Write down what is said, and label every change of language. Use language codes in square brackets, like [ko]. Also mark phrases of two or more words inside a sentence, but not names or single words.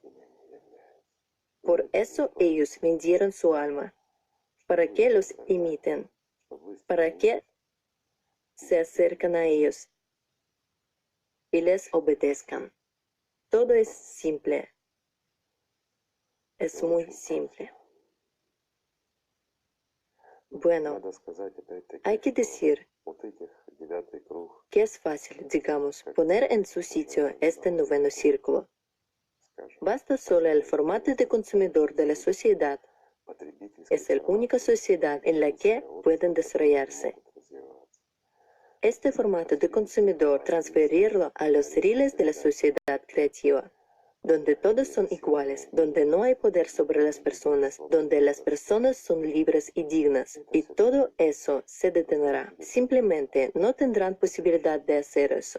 [es] Por eso ellos vendieron su alma, para que los imiten, para que se acercan a ellos y les obedezcan. Todo es simple. Es muy simple. Bueno, [ru] Надо сказать, опять-таки, [es] hay que [ru] что [es] decir [ru] вот этих 9-й круг, [es] que es fácil, digamos, poner en su sitio este noveno círculo. [ru] скажем, [es] Basta solo el formato de consumidor de la sociedad. [ru] потребительской [es] Es la única sociedad en la que pueden desarrollarse. [ru] могут развиваться. [es] Este formato de consumidor transferirlo a los riles de la sociedad creativa, donde todos son iguales, donde no hay poder sobre las personas, donde las personas son libres y dignas, y todo eso se detendrá. Simplemente no tendrán posibilidad de hacer eso.